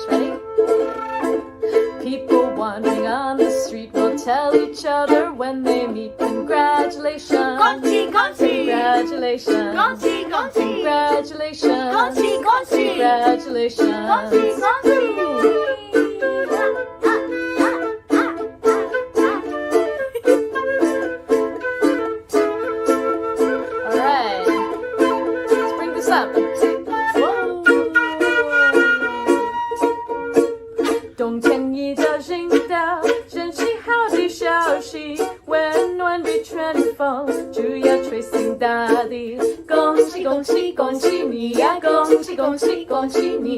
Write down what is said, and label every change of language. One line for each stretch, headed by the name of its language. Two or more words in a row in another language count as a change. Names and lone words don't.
English: Ready? People wandering on the street will tell each other when they meet, congratulations.
Chinese: 恭喜，恭喜. Congratulations. 恭喜，恭喜.
English: Congratulations.
Chinese: 恭喜，恭喜.
English: Congratulations.
Chinese: 恭喜，恭喜.
English: All right, let's bring this up. Whoa.
Chinese: 冬天一早听到真是好的消息，温暖的春风就要吹醒大地。恭喜恭喜恭喜你呀！恭喜恭喜恭喜你！